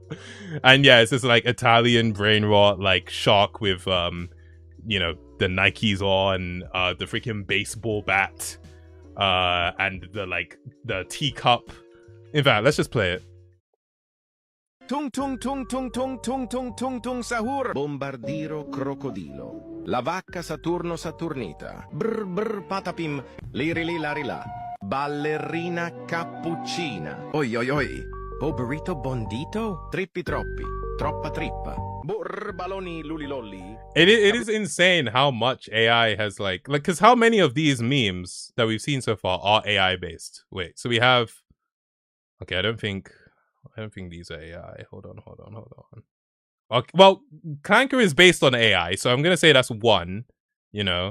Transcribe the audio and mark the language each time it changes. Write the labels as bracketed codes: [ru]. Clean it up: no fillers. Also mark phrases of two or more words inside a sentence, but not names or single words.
[en] And yeah, it's this like Italian brain rot, like shark with you know, the Nikes on, the freaking baseball bat, and the teacup. In fact, let's just play it. Tung tung tung tung tung tung tung tung tung sahur. [it] Bombardiro crocodilo. La vacca Saturno Saturnita. Brr brr patapim. Lirili larila. Ballerina cappuccina. Oi oi oi. Oh burrito bondito. Trippi troppi. Troppa trippa. Brr baloni lulilolli. [en] It is insane how much AI has like, because how many of these memes that we've seen so far are AI based? Wait, so we have, okay, I don't think these are AI. Hold on. Okay, well, Clanker is based on AI, so I'm gonna say that's one, you know.